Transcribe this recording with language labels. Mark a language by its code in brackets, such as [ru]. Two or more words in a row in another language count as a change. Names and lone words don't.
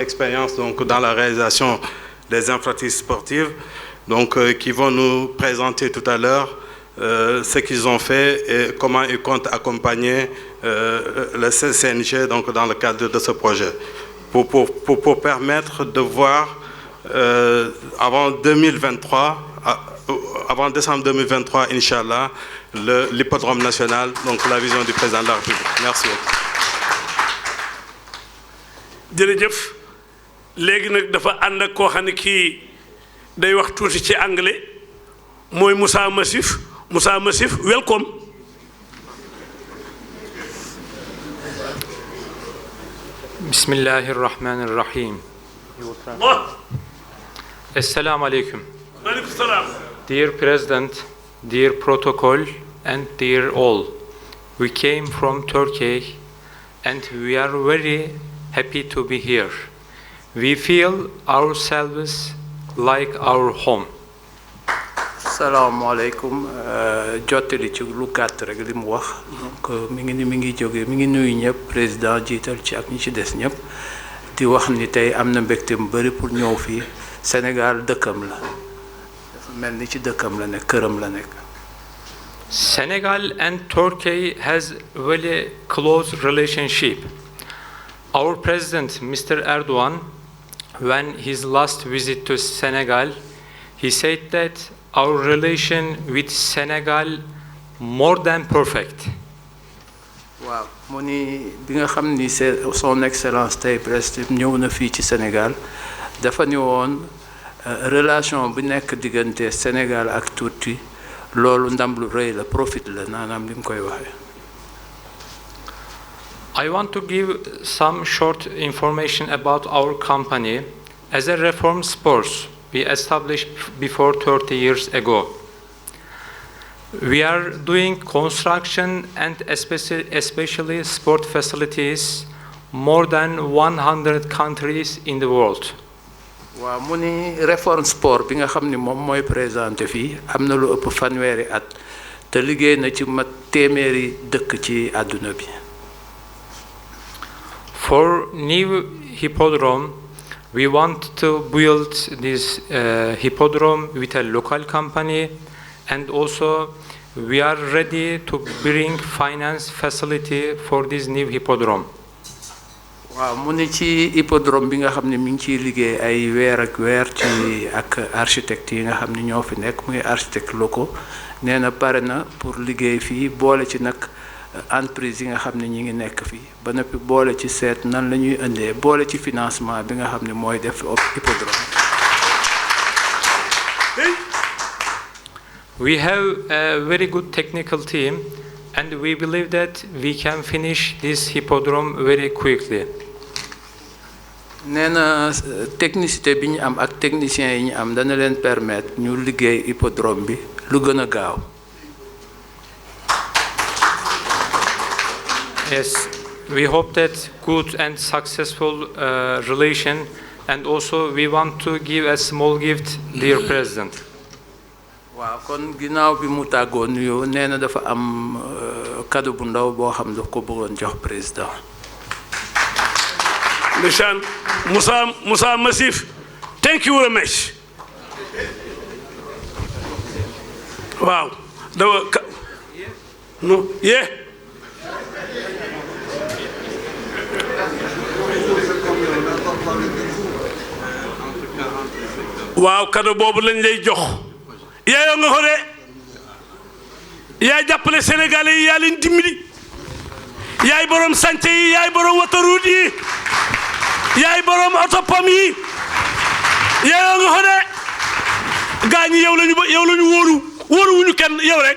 [fr] expérience donc, dans la réalisation des infrastructures sportives, donc, qui vont nous présenter tout à l'heure ce qu'ils ont fait et comment ils comptent accompagner le CNG donc, dans le cadre de ce projet, pour permettre de voir avant 2023, avant décembre 2023, [ar] إن شاء الله, [fr] l'hippodrome national, donc la vision du président de la République. Merci. [wo] jërëjëf léegi nag dafa ànd ak koo xam ne kii day wax tuuti ci anglais mooy Moussa Massif. Moussa Massif, [en] welcome. [ar] بسم الله الرحمن الرحيم. السلام عليكم. عليكم السلام. [en] Dear President, dear protocol, and dear all, we came from Turkey and we are very happy to be here. We feel ourselves like our home. [wo] Salaamaaleykum jottali ci lu gàtt rek li mu wax donc mi ngi nuyu ñëpp président jiital ci ak ñi ci des ñëpp di wax ni tey am na mbégte mu bëri pour ñëw fii Sénégal dëkkam la dafa mel ni ci dëkkam la nekk këram la nekk. [en] Senegal and Turkey has a very close relationship. Our president, Mr. Erdogan, when his last visit to Senegal, he said that our relation with Senegal more than perfect. [wo] waaw mu ni bi nga xam ni [fr] son excellence [wo] tey président ñëw na fii ci Sénégal dafa ni woon relation bu nekk diggante Sénégal ak Turquie loolu ndam lu rëy la profit la naanaam li mu koy waxee. [en] I want to give some short information about our company. As a reform sports, we established before 30 years ago. We are doing construction and especially sport facilities more than 100 countries in the world. [wo] waaw mu ni réforme sport bi nga xam ni moom mooy présenté fii am na lu ëpp fanweeri at te liggéey na ci mat téeméeri dëkk ci àdduna bi. [en] For new hippodrome, we want to build this hippodrome with a local company, and also we are ready to bring finance facility for this new hippodrome. [wo] waaw mu ni ci hippodrome bi nga xam ne mi ngi ciy liggéey ay weer ak weer ci ak architecte yi nga xam ne ñoo fi nekk muy [fr] architecte locaux [wo] nee na pare na pour liggéey fii boole ci nag entreprise yi nga xam ne ñi ngi nekk fii ba noppi boole ci seet nan la ñuy indee boole ci financement bi nga xam ne mooy def hippodrome. [en] We have a very good technical team and we believe that we can finish this hippodrome very quickly. [wo] nee na technicité bi ñu am ak techniciens yi ñu am dana leen permettre ñu liggéey hippodrome bi lu gën a gaaw. [en] Yes, we hope that good and successful relation, and also we want to give a small gift, dear President. [wo] waaw kon ginnaaw bi mu tàggoo nuyoo nee na dafa am cadeau bu ndaw boo xam daf ko bëggoon jox président. Ndeysaan Moussa Massif, [en] thank you very much. [wo] waaw dafa no yeah. waaw cadeau boobu lañ lay jox yaayoo nga ko de yaay jàppale Sénégalais yi yaa leen dimbali yaay borom sànce yi yaay borom autoroute yi yaay borom otopom yi yaayoo nga ko de gaa ñi yow lañu wóoruwuñu kenn yow rek.